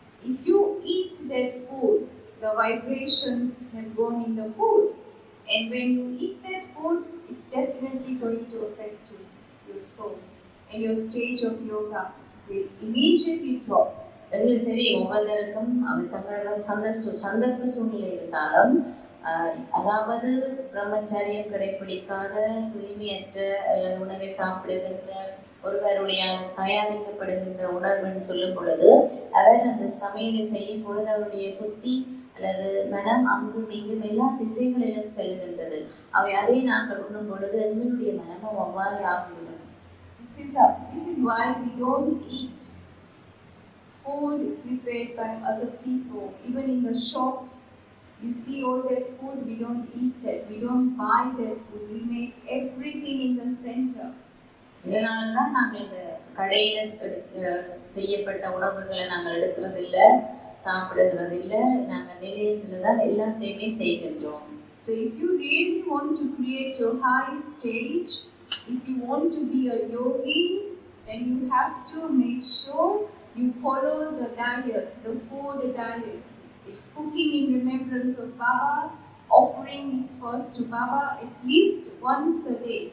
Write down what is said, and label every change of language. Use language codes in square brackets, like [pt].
[en] If you eat that food, the vibrations have gone in the food, and when you eat that food, it's definitely going to affect you, your soul. And your stage of yoga will immediately drop. [ta] எங்களுக்கு தெரியும், ஒவ்வொருத்தருக்கும் அவர் தங்களோட சந்தர்ப்ப சூழ்நிலை இருந்தாலும், அதாவது பிரம்மச்சரியம் கடைபிடிக்காத, தூய்மையற்ற உணவை சாப்பிடுகின்ற ஒருவருடைய தயாரிக்கப்படுகின்ற உணர்வுன்னு சொல்லும் பொழுது, அவர் அந்த சமையலை செய்யும் பொழுது அவருடைய புத்தி அல்லது மனம் அங்கும் இங்கும் எல்லா திசைகளிலும் செல்லுகின்றது. அவை அதை நாங்கள் உண்ணும் பொழுது எங்களுடைய மனமும் அவ்வாறு ஆகிவிடும். [en] This is why we don't eat food prepared by other people. Even in the shops, you see all that food, we don't eat that. We don't buy that food. We make everything in the center. [ta] இதனால்தான் நாங்கள் இந்த கடையில செய்யப்பட்ட உணவுகளை நாங்கள் எடுக்கிறதில்லை, சாப்பிடுறதில்லை. நாங்கள் நிலையத்துல தான் எல்லாத்தையுமே செய்கின்றோம். [en] So if you really want to create your high stage, if you want to be a yogi, then you have to make sure you follow the diet, the food diet. Cooking in remembrance of Baba, offering it first to Baba at least once a day.